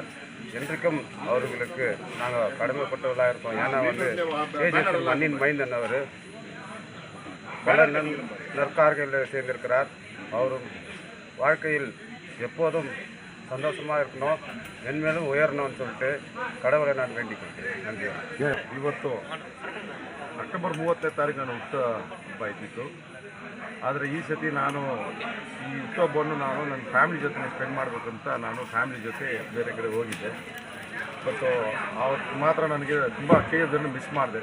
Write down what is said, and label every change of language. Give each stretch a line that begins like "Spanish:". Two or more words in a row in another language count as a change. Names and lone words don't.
Tamil: என்றைக்கும் அவர்களுக்கு நாங்கள் கடமைப்பட்டவர்களாக இருக்கோம். ஏன்னா KGF மண்ணின் மைந்தன் அவர் பல நற்கார்களில் சேர்ந்திருக்கிறார். அவரும் வாழ்க்கையில் எப்போதும் சந்தோஷமாக இருக்கணும், மென்மேலும் உயரணும்னு சொல்லிட்டு கடவுளை நான் வேண்டிக்கிறேன். நன்றி.
Kannada: ಇವತ್ತು ಅಕ್ಟೋಬರ್ 30ನೇ ತಾರೀಕು ನಾನು ಹುಟ್ಟುಹಬ್ಬ ಇದ್ದಿತ್ತು. ಆದರೆ ಈ ಸತಿ ನಾನು ಈ ಹುಟ್ಟುಹಬ್ಬವನ್ನು ನನ್ನ ಫ್ಯಾಮಿಲಿ ಜೊತೆ ಸ್ಪೆಂಡ್ ಮಾಡಬೇಕಂತ ನಾನು ಫ್ಯಾಮಿಲಿ ಜೊತೆ ಬೇರೆ ಕಡೆ ಹೋಗಿದ್ದೆ. ಬಟ್ ಅವತ್ತು ಮಾತ್ರ ನನಗೆ ತುಂಬ KGFದನ್ನು ಮಿಸ್ ಮಾಡಿದೆ.